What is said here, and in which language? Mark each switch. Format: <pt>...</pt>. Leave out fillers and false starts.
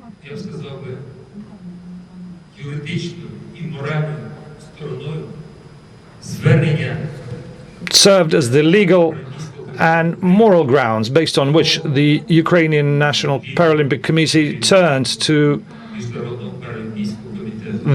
<uk>Я б сказав би, юридичною і моральною стороною звернення</uk> <en>served as the legal and moral grounds based on which the Ukrainian National Paralympic Committee turned to</en> <uk>Міжнародного паралімпійського комітету.</uk>